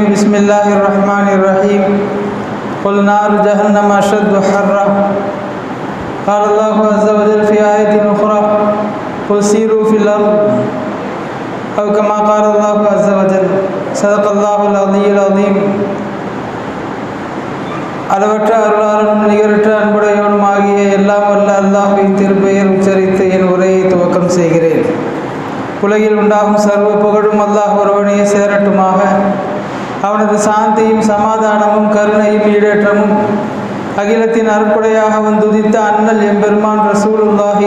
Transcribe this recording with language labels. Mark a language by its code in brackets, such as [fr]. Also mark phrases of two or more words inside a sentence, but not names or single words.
[ar] بسم الله الرحمن الرحيم. قل نار جهنم أشد حرا. قال الله عز وجل في آية أخرى: قل سيروا في الأرض، أو كما قال الله عز وجل. صدق الله العلي العظيم. [ta] அளவற்ற அருளாளனும் நிகரற்ற அன்புடையவனுமாகிய எல்லாம் வல்ல அல்லாஹ்வின் திருப்பெயர் உச்சரித்து என் உரையை துவக்கம் செய்கிறேன். உலகில் உண்டாகும் சர்வ புகழும் அல்லாஹ் ஒருவனே சேரட்டுமாக. அவனது சாந்தியும் சமாதானமும் கருணையும் ஈடேற்றமும் அகிலத்தின் அருட்கொடையாக வந்துதித்த அண்ணல் எம்பெருமான் ரசூலுல்லாஹி